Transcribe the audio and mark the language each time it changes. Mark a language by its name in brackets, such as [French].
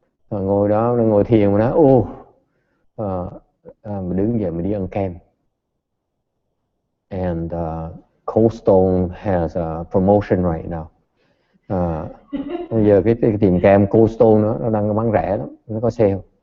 [Vietnamese] Rồi ngồi đó, ngồi thiền mà nói, mình đứng dậy mình đi ăn kem. [English] And Cold Stone has a promotion right now. [Vietnamese] Bây giờ cái tiệm kem Cold Stone nó đang bán rẻ lắm, nó có sale.